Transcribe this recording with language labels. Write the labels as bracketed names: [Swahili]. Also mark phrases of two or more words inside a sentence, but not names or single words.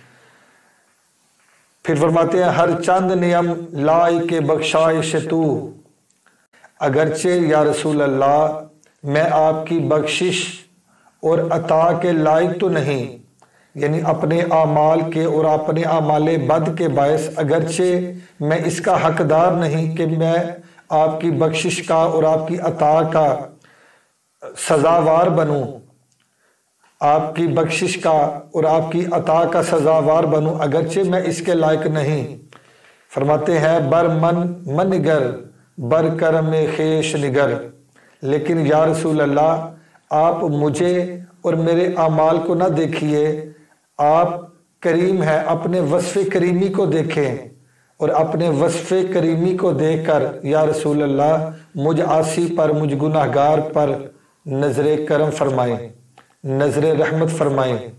[Urdu] پھر فرماتے ہیں [Persian] ہر چند نیم لائی کے بخشائش تو، [Urdu] اگرچہ [Arabic] یا رسول اللہ [Urdu] میں آپ کی بخشش اور عطا کے لائق تو نہیں، یعنی اپنے اعمال کے اور اپنے اعمال بد کے باعث اگرچہ میں اس کا حقدار نہیں کہ میں آپ کی بخشش کا اور آپ کی عطا کا سزاوار بنوں، آپ کی بخشش کا اور آپ کی عطا کا سزاوار بنوں، اگرچہ میں اس کے لائق نہیں۔ فرماتے ہیں [Persian] بر من نگر، بر کرم خیش نگر، [Urdu] لیکن [Arabic] یا رسول اللہ [Urdu] آپ مجھے اور میرے اعمال کو نہ دیکھیے، آپ کریم ہیں، اپنے وصف کریمی کو دیکھیں، اور اپنے وصف کریمی کو دیکھ کر [Arabic] یا رسول اللہ [Urdu] مجھ عاصی پر، مجھ گناہگار پر نظر کرم فرمائیں، نظر رحمت فرمائیں۔